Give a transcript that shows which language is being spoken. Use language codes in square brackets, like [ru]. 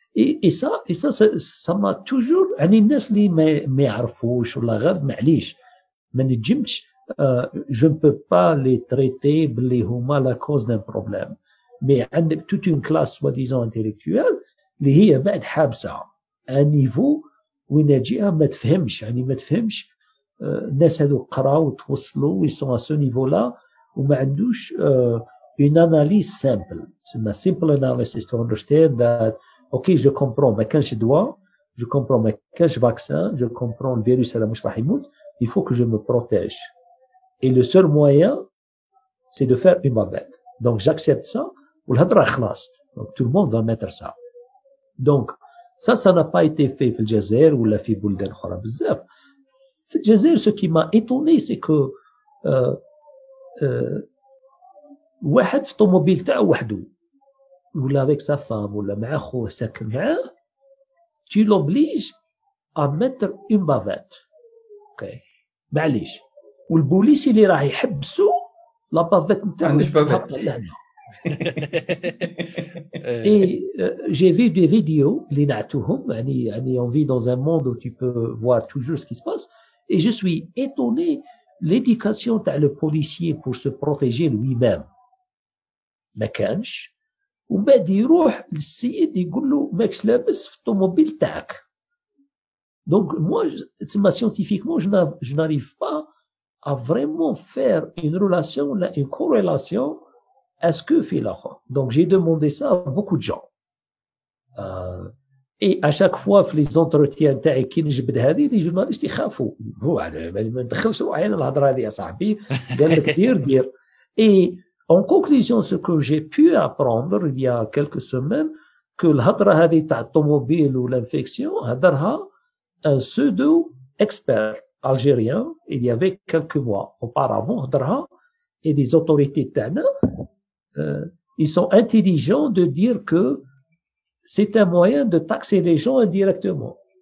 [fr] et ça m'a toujours [ar] يعني الناس اللي ما يعرفوش ولا غير معليش ما نجمش [fr] je ne peux pas les traiter [ar] باللي هما [fr] la cause d'un problème. [ar] mais عندك [fr] toute une classe soi-disant intellectuelle [ar] اللي هي بعد حابسة [fr] un niveau [ar] وين جيها ما تفهمش يعني ما تفهمش الناس هذو قراو وتوصلوا ويسون [fr] à ce niveau là [ar] وما عندوش [fr] une analyse simple. c'est ma [en] simple analysis to understand that ok [fr] je comprends [ar] ما كانش [fr] دواء, je comprends ما كانش vaccin, je comprends le virus [ar] هذا مش راح يموت, [fr] il faut que je me protège et le seul moyen c'est de faire une bavette. donc j'accepte ça [ar] والهضره خلاص. [fr] donc tout le monde va mettre ça. donc ça n'a pas été fait [ar] في الجزائر ولا في بلدان اخرى بزاف. في الجزائر [fr] ce qui m'a étonné c'est que [ar] واحد في طوموبيل تاعو وحده ولا [fr] avec sa femme [ar] ولا مع خوه ساكن معاه [fr] tu l'obliges à mettre une bavette. [ar] اوكي معليش والبوليسي اللي راح يحبسوا لا بافيت نتاعو تحط لهنا. [fr] et j'ai vu des vidéos [ar] اللي نعتوهم يعني [fr] on vit dans un monde où tu peux voir toujours ce qui se passe Et je suis étonné, l'éducation [ar] تاع [fr] le policier pour se protéger lui-même [ar] ما كانش، ومن بعد يروح للسيد يقول له ماكش لابس في الطوموبيل تاعك. [fr] Donc moi, scientifiquement, je n'arrive pas à vraiment faire une relation, une corrélation à ce que fait l'autre. Donc j'ai demandé ça à beaucoup de gens. Et à chaque fois [ar] في [fr] les entretiens [ar] تاعي كي نجبد هذه [fr] les journalistes [ar] يخافوا، هو ما ندخلش روحي انا الهضره هذه يا صاحبي، قال لك دير. [fr] Et en conclusion, ce que j'ai pu apprendre il y a quelques semaines, que [ar] الهضره هذه تاع الطوموبيل والانفكسيون هضرها [fr] un pseudo-expert algérien il y avait quelques mois auparavant هضرها. Et les autorités تاعنا ils sont intelligents de dire que c'est un moyen de taxer les gens indirectement.